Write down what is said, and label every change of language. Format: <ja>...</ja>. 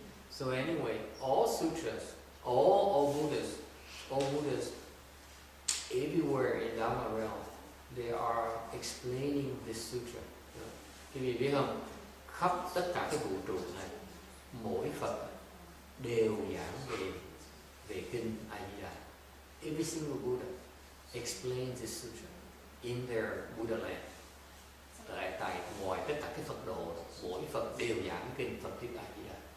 <en>So anyway, all sutras, all Buddhas, everywhere in Dharma realm, they are explaining this sutra.</en> <vi>Quý vị biết không? Khắp tất cả cái vũ trụ này, mỗi Phật đều giảng về kinh A Di Đà.</vi> <en>Every single Buddha explains this sutra in their Buddha land.</en> <vi>Tại ngoài tất cả các Phật độ, mỗi Phật đều giảng kinh Phật thuyết A Di Đà.</vi>